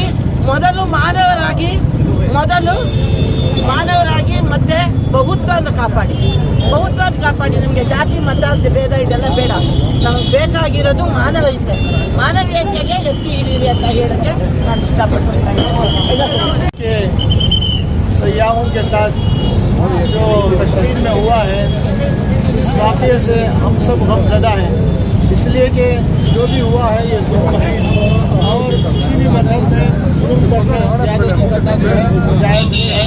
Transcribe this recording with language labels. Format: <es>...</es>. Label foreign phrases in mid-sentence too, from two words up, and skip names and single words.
<kn>ಮೊದಲು ಮಾನವರಾಗಿ ಮತ್ತೆ ಬಹುತ್ವವನ್ನು ಕಾಪಾಡಿ ನಮಗೆ ಜಾತಿ ಮತ ಭೇದ ಇದೆಲ್ಲ ಬೇಡ. ನಮಗೆ ಬೇಕಾಗಿರೋದು ಮಾನವೀಯತೆಗೆ ಎತ್ತಿ ಹಿಡೀರಿ ಅಂತ ಹೇಳಕ್ಕೆ ನಾನು ಇಷ್ಟಪಡ್ತೀನಿ.</kn> <ur>سیاحوں کے ساتھ جو کشمیر میں ہوا ہے، اس واقعے سے ہم سب غمزدہ ہیں، اس لیے کہ جو بھی ہوا ہے یہ ظلم ہے اور کسی بھی مذہب میں ظلم کرنا، زیادتی کرنا جو ہے وہ جائز نہیں ہے.</ur>